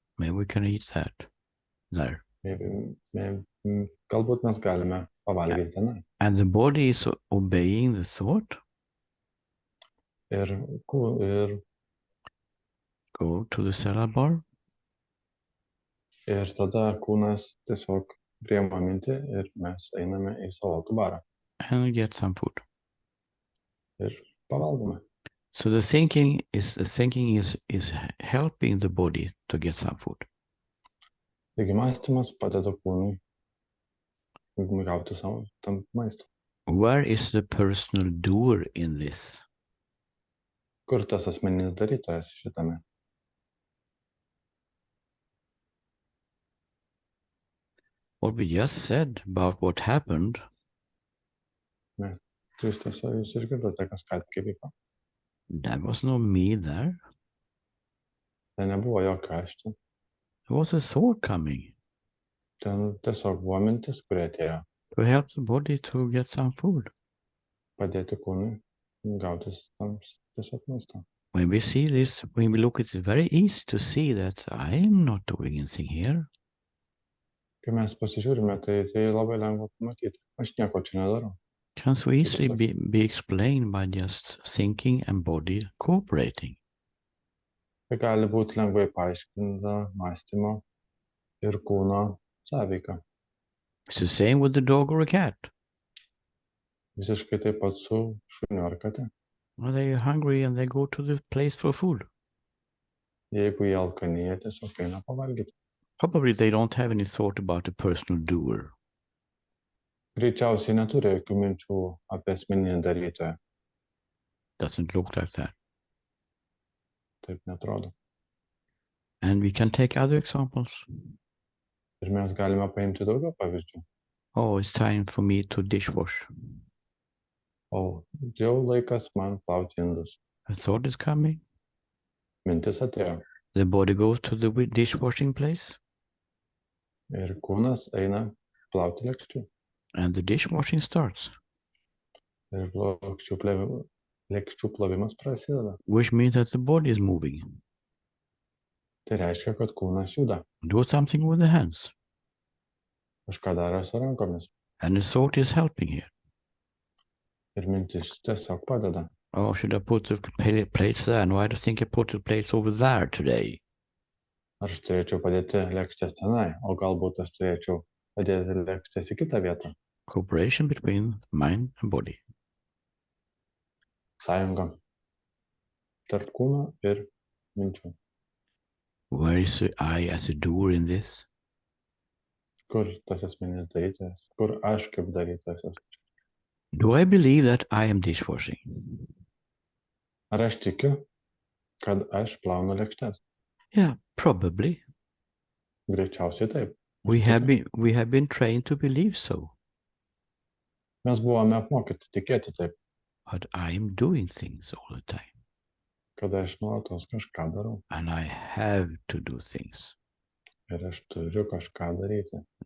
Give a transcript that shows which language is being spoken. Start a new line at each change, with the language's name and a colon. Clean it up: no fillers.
English: Maybe we can eat that there.
Lithuanian: Galbūt mes galime pavalgyti tenai.
English: And the body is obeying the thought.
Lithuanian: Ir
English: Go to the salad bar.
Lithuanian: Ir tada kūnas tiesiog priima mintį ir mes einame į salotų barą.
English: And get some food.
Lithuanian: Ir pavalgome.
English: So the thinking is helping the body to get some food.
Lithuanian: Taigi mąstymas padeda kūnui gauti savo tam maisto.
English: Where is the personal doer in this?
Lithuanian: Kur tas asmeninis darytojas šitame?
English: What we just said about what happened.
Lithuanian: Jūs išgirdote, kas ką tik įvyko.
English: There was no me there.
Lithuanian: Ten nebuvo jokio aš čia.
English: There was a thought coming.
Lithuanian: Ten tiesiog buvo mintis, kurie atėjo.
English: To help the body to get some food.
Lithuanian: Padėti kūnui gauti tiesiog maisto.
English: When we see this, when we look at it, it's very easy to see that I am not doing anything here.
Lithuanian: Kai mes pasižiūrime, tai labai lengva pamatyti. Aš nieko čia nedarau.
English: Can so easily be explained by just thinking and body cooperating.
Lithuanian: Tai gali būti lengvai paaiškinta mąstymo ir kūno sąveika.
English: It's the same with the dog or a cat.
Lithuanian: Visiškai taip pat su šuniu ar kate.
English: Well, they're hungry and they go to the place for food.
Lithuanian: Jeigu jie alkani, jie tiesiog eina pavalgyti.
English: Probably they don't have any thought about a personal doer.
Lithuanian: Greičiausiai neturi jokių minčių apie asmeninį darytoją.
English: Doesn't look like that.
Lithuanian: Taip netrodo.
English: And we can take other examples.
Lithuanian: Ir mes galime paimti daugiau pavyzdžių.
English: Oh, it's time for me to dishwash.
Lithuanian: O, jau laikas man plauti indus.
English: A thought is coming.
Lithuanian: Mintis atėjo.
English: The body goes to the dishwashing place.
Lithuanian: Ir kūnas eina plauti lėkščių.
English: And the dishwashing starts.
Lithuanian: Ir lėkščių plovimas prasideda.
English: Which means that the body is moving.
Lithuanian: Tai reiškia, kad kūnas juda.
English: Do something with the hands.
Lithuanian: Kažką daro su rankomis.
English: And the thought is helping here.
Lithuanian: Ir mintis tiesiog padeda.
English: Oh, should I put the plates there? No, I don't think I put the plates over there today.
Lithuanian: Ar aš turėčiau padėti lėkštės tenai, o galbūt aš turėčiau padėti lėkštės į kitą vietą.
English: Cooperation between mind and body.
Lithuanian: Sąjunga tarp kūno ir minčių.
English: Where is the I as a doer in this?
Lithuanian: Kur tas asmeninis darytojas? Kur aš kaip darytojas esu?
English: Do I believe that I am dishwashing?
Lithuanian: Ar aš tikiu, kad aš plaunu lėkštes?
English: Yeah, probably.
Lithuanian: Greičiausiai taip.
English: We have been trained to believe so.
Lithuanian: Mes buvome apmokyti tikėti taip,
English: But I am doing things all the time.
Lithuanian: kad aš nuolatos kažką darau.
English: And I have to do things.
Lithuanian: ir aš turiu kažką daryti.